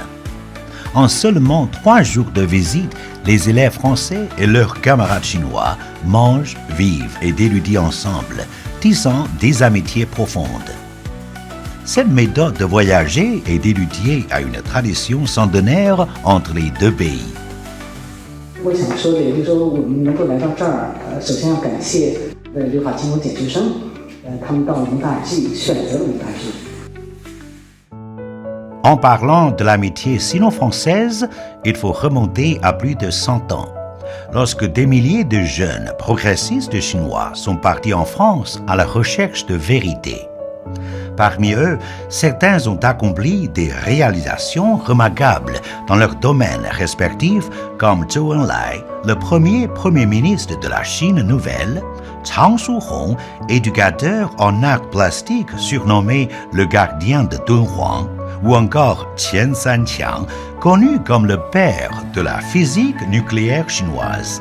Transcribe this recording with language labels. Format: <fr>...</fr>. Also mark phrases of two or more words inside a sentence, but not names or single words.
<fr>En seulement 3 jours de visite, les élèves français et leurs camarades chinois mangent, vivent et éludient ensemble, tissant des amitiés profondes. Cette méthode de voyager et d'étudier a une tradition centenaire entre les deux pays.</fr> <zh>我想说的，也就是说，我们能够来到这儿，首先要感谢留法金融研究生，他们到蒙大记选择了蒙大记。</zh> <fr>En parlant de l'amitié sino-française, il faut remonter à plus de 100 ans, lorsque des milliers de jeunes progressistes chinois sont partis en France à la recherche de vérité. Parmi eux, certains ont accompli des réalisations remarquables dans leurs domaines respectifs, comme Zhou Enlai, le premier ministre de la Chine nouvelle, Chang Shu-hong, éducateur en art plastique surnommé le gardien de Dunhuang, ou encore Qian Sanqiang, connu comme le père de la physique nucléaire chinoise.</fr>